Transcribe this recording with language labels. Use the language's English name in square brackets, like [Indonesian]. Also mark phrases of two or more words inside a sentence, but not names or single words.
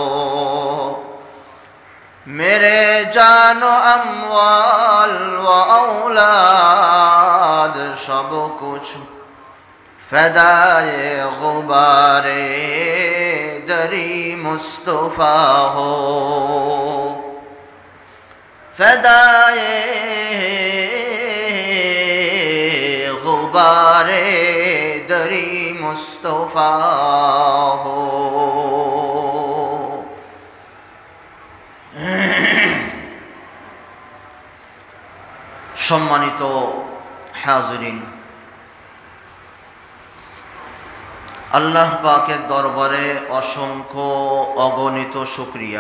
[Urdu] میرے جان و اموال و اولاد سب کچھ فدائے غبار دری مصطفیٰ ہو، فدائے غبار دری مصطفیٰ ہو۔ [Bangla] সম্মানিত হাজিরিন, আল্লাহ পাকের দরবারে অসংখ্য অগণিত শুকরিয়া